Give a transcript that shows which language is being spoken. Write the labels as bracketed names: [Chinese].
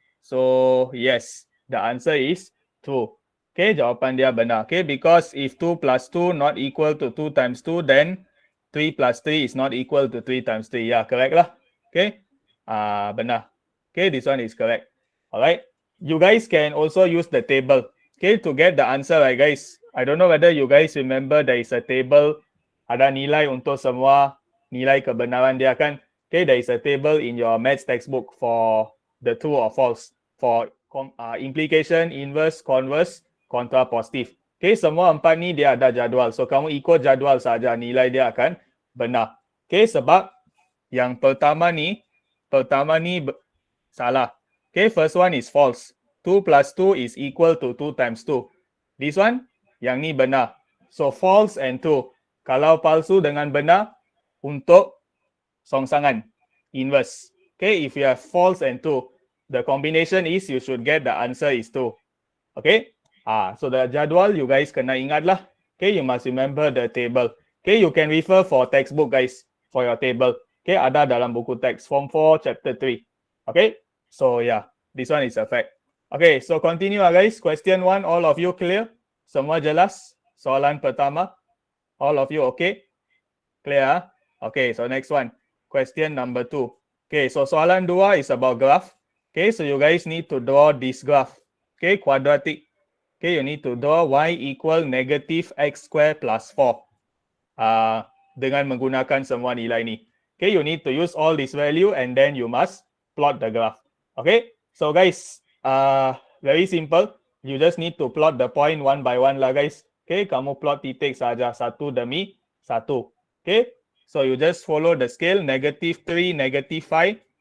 [English] So yes, the answer is true. Okay, [Malay] jawapan dia benar. [English] Okay, because if 2 plus 2 not equal to 2 times 2, then 3 plus 3 is not equal to 3 times 3. Yeah, correct lah. Okay. Benar. Okay, this one is correct. Alright. You guys can also use the table. Okay, to get the answer, right, guys? I don't know whether you guys remember there is a table. [Malay] Ada nilai untuk semua nilai kebenaran dia kan. [English] Okay, there is a table in your maths textbook for the true or false. For implication, inverse, converse, contrapositive. [Malay] Okay, semua empat ni dia ada jadual. So, kamu ikut jadual saja, nilai dia akan benar. Okay, sebab yang pertama ni salah. [English] Okay, first one is false. 2 plus 2 is equal to 2 times 2. This one, [Malay] yang ni benar. [English] So, false and true. [Malay] Kalau palsu dengan benar, untuk songsangan, inverse. [English] Okay, if you have false and true, the combination is you should get the answer is 2. Okay, so the jadual you guys [Malay] kena ingat lah. [English] Okay, you must remember the table. Okay, you can refer for textbook guys for your table. Okay, [Malay] ada dalam buku teks form 4 chapter 3. [English] Okay, so yeah, this one is a fact. Okay, so continue guys. Question 1, all of you clear? [Malay] Semua jelas? Soalan pertama, [English] all of you okay? Clear? Okay, so next one. Question number 2. Okay, so soalan 2 is about graph. Okay, so you guys need to draw this graph. Okay, quadratic. Okay, you need to draw y equal negative x square plus 4. [Malay] Dengan menggunakan semua nilai ni. [English] Okay, you need to use all this value and then you must plot the graph. Okay, so guys, very simple. You just need to plot the point one by one lah guys. [Malay] Okay, kamu plot titik saja satu demi satu. [English] Okay, so you just follow the scale negative 3, negative 5.